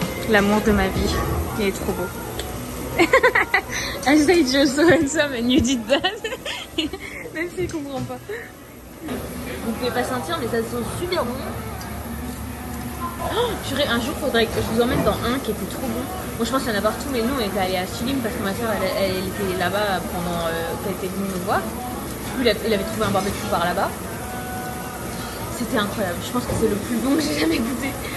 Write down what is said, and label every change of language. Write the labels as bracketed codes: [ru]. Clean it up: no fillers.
[fr] L'amour de ma vie, il est trop beau. [en] I said you're so handsome and you did that. [fr] Même s'il comprend pas. Vous pouvez pas sentir mais ça sent super bon. Oh, purée, un jour faudrait que je vous emmène dans un qui était trop bon. Bon je pense qu'il y en a partout mais nous on était allés à Sulim parce que ma soeur elle était là-bas pendant qu'elle était venue nous voir. Du coup il avait trouvé un barbecue par là-bas. C'était incroyable, je pense que c'est le plus bon que j'ai jamais goûté.